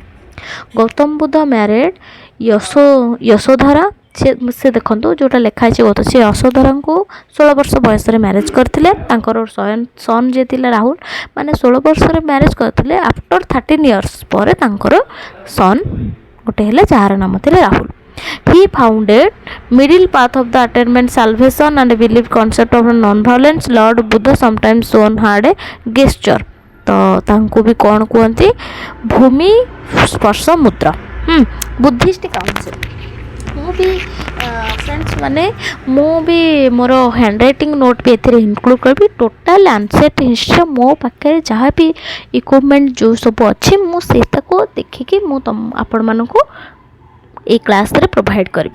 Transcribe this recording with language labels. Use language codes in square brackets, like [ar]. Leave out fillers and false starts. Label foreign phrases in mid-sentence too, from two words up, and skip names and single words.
[or] ଗୌତମ ବୁଦ୍ଧ ମ୍ୟାରେଡ୍ ୟଶୋଧରା। ସେ ଦେଖନ୍ତୁ ଯେଉଁଟା ଲେଖା ହେଇଛି ଗୌତମ ସେ ୟଶୋଧରାଙ୍କୁ 16 ବର୍ଷ ବୟସରେ ମ୍ୟାରେଜ୍ କରିଥିଲେ। ତାଙ୍କର ସନ୍ ଯିଏ ଥିଲେ ରାହୁଲ ମାନେ 16 ବର୍ଷରେ ମ୍ୟାରେଜ୍ କରିଥିଲେ। [en] after 13 years [or] ପରେ ତାଙ୍କର ସନ୍ ଗୋଟେ ହେଲେ ଯାହାର ନାମ ଥିଲେ ରାହୁଲ। [en] He founded middle path of the attainment salvation and believed concept of non-violence. Lord Buddha sometimes shown had a gesture। [or] ତ ତାଙ୍କୁ ବି କ'ଣ କୁହନ୍ତି ଭୂମି ସ୍ପର୍ଶ ମୁଦ୍ରା। [en] Buddhist council [or] ମୁଁ ବି ଫ୍ରେଣ୍ଡସ୍ ମାନେ ମୁଁ ବି ମୋର [en] hand writing note [or] ବି ଏଥିରେ ଇନକ୍ଲୁଡ଼ କରିବି। [en] total ancient history [or] ମୋ ପାଖରେ ଯାହା ବି ଇକ୍ୱିପମେଣ୍ଟ ଯେଉଁ ସବୁ ଅଛି ମୁଁ ସେଇଟାକୁ ଦେଖିକି ମୁଁ ଆପଣମାନଙ୍କୁ ଏଇ କ୍ଲାସ୍ରେ ପ୍ରୋଭାଇଡ଼ କରିବି।